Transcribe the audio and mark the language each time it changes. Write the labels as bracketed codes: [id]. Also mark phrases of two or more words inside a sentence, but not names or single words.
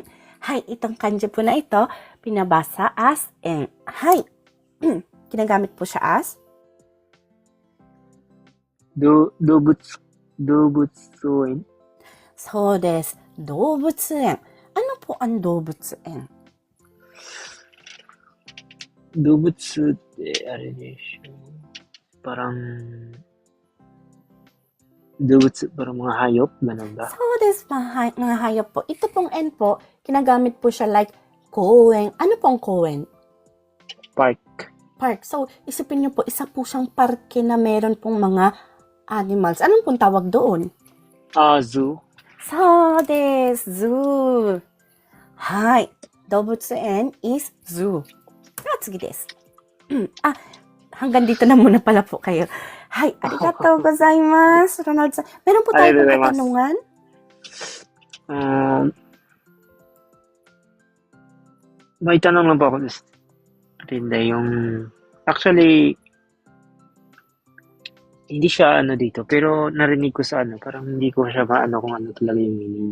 [tl] Hay, itong kanji po na ito, pinabasa as N. Hay. Ginagamit po siya as? [ja] Dobutsuin. そう です. [tl] Dobutsuin. Ano po ang dobutsuin? [ja] Dobutsuってあれでしょ。 [tl] parang dobutsu, parang mga hayop, ganun ba? [ja] そう です, [tl] mga hayop po. Ito pong N po, kinagamit po siya like koen. Ano pong koen? [en] Park. [tl] So, isipin niyo po, isa po siyang parke na meron pong mga animals. Anong pong tawag doon? [en] Zoo. [ja] そう です, zoo. Hi. [en] Dobutsuin is zoo. [ja] 次 です. [tl] Hanggang dito na muna pala po kayo. [ja] はい ありがとう ございます, Ronald-san. [tl] Meron po tayo pong katanungan? May tanong lang po ako. Rinda yung... Actually, Hindi siya ano dito, pero narinig ko sa ano, parang hindi ko siya maano kung ano talaga yung meaning.